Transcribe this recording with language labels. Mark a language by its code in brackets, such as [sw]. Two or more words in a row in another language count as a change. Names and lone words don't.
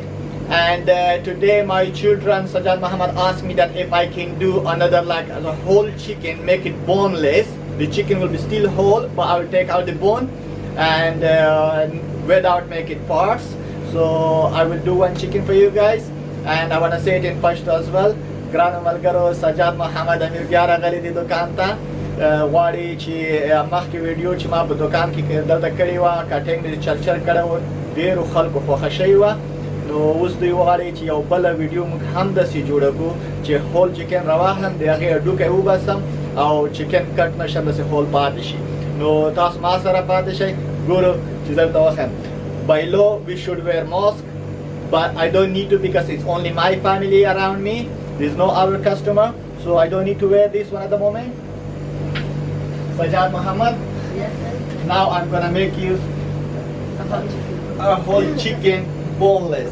[en] And today my children, Sajad Muhammad, asked me that if I can do another like as a whole chicken, make it boneless. The chicken will be still whole, but I will take out the bone and without make it parts. So I will do one chicken for you guys, and I want to say it in Pashto as well. [ps] ګرانو ملګرو، سجاد محمد امیر بیا راغلی دی دوکان ته، غواړي چې مخکې ویډیو چې ما په دوکان کې دلته کړې وه، کټینګ یې چرچر کړی و، ډېرو خلکو خوښه شوې وه. نو اوس دوی وغواړي چې یو بله ویډیو موږ هم داسې جوړه کړو چې [en] whole chicken [ps] راواخلم، د هغې هډوکی وباسم او [en] chicken cut [ps] نه شم، داسې هول پاتې شي. نو تاسو ما سره پاتې شئ، ګورو چې زه درته وښیم. [en] By law we should wear mask, but I don't need to because it's only my family around me. There's no other customer, so I don't need to wear this one at the moment. Sajad Muhammad, Yes, sir. now I'm gonna make you a whole chicken boneless.